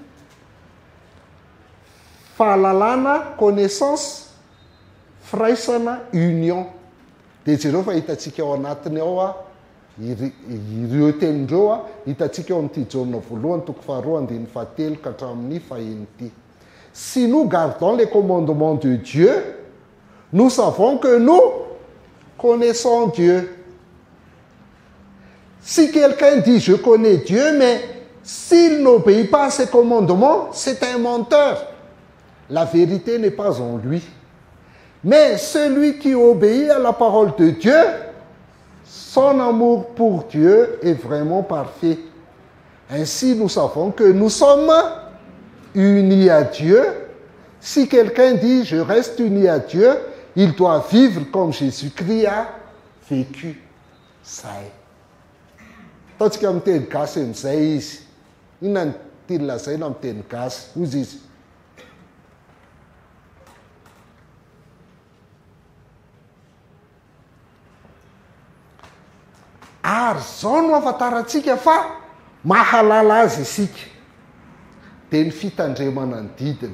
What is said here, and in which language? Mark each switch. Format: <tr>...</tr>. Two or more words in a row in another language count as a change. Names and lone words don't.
<mg>fahalalana connaissance firaisana union de jereo fa hitatsika ao anatiny ao a ireo tenindreo a hitatsika ao amin'ity jauna voalohany toko faharoa andininy fahatelo ka hatramin'ny faheniny ity.</mg> <fr>Si nous gardons les commandements de Dieu, nous savons que nous connaissons Dieu. Si quelqu'un dit je connais Dieu, mais s'il n'obéit pas à ses commandements, c'est un menteur. La vérité n'est pas en lui. Mais celui qui obéit à la parole de Dieu, son amour pour Dieu est vraiment parfait. Ainsi, nous savons que nous sommes unis à Dieu. Si quelqu'un dit je reste uni à Dieu, il doit vivre comme Jésus-Christ a vécu.</fr> <mg>Zay. Ataontsika amin'ny teny gasy amin'izay izy. Inona ny tiany lazaina amin'ny teny gasy? Hozy izy. Ary zao no afantarantsika fa mahalala azy isika de ny fitandremana ny didiny.</mg>